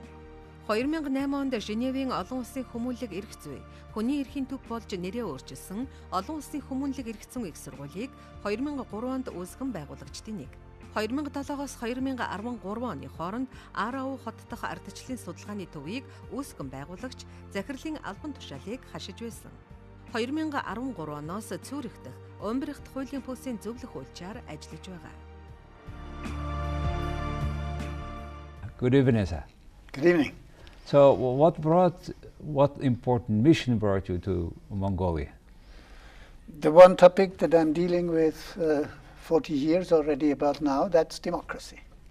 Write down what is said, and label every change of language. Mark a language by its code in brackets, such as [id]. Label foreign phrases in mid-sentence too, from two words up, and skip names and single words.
[mn] 2008 онд Женевийн олон улсын хүмүүнлэг эрх зүй, хүний эрхийн төв болж нэрээ өөрчилсөн олон улсын хүмүүнлэг эрх зүйн их сургуулийг 2003 онд үүсгэн байгуулагчдын нэг. 2007-оос 2013 оны хооронд Auer хот дахь Ардчиллын судалгааны төвийг үүсгэн байгуулагч захирлын албан тушаалыг хашиж байсан. 2013 оноос Цюрих дахь Умбрихт хуулийн пүсийн зөвлөх хуульчаар ажиллаж байгаа. [en] Good evening, sir. Good evening. So, what important mission brought you to Mongolia? The one topic that I'm dealing with 40 years already about now, that's democracy.